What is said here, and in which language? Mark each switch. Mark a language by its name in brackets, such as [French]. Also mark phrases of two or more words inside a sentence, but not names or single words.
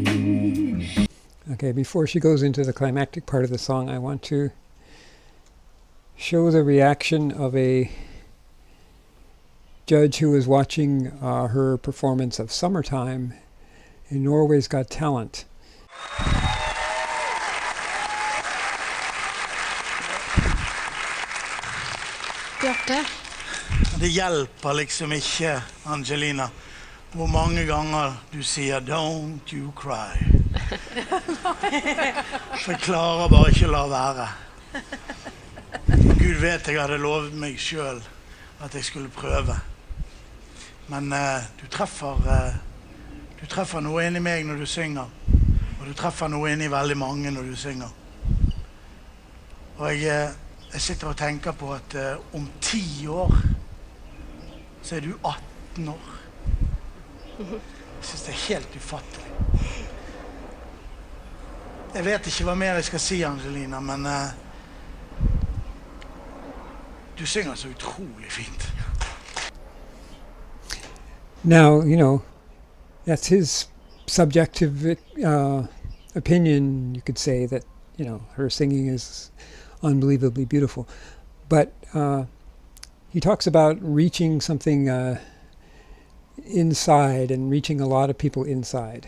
[English] Okay, before she goes into the climactic part of the song, I want to show the reaction of a judge who was watching her performance of Summertime in Norway's Got Talent. Bjarte? [Norwegian] Det hjelper liksom ikke, Angelina, hvor mange ganger du sier [English] "Don't you cry". [Norwegian] For jeg klarer bare ikke å la være. Gud vet jeg hadde lovet meg selv at jeg skulle prøve. Men du treffer noe inni meg når du synger, og du treffer noe inni veldig mange når du synger. Og jeg sitter og tenker på at om 10 år så du 18 år. Jeg synes det helt ufattelig. Jeg vet ikke hva mer jeg skal si, Angelina, men du synger så utrolig fint. [English] Now, you know, that's his subjective opinion. You could say that, you know, her singing is unbelievably beautiful. But he talks about reaching something inside and reaching a lot of people inside.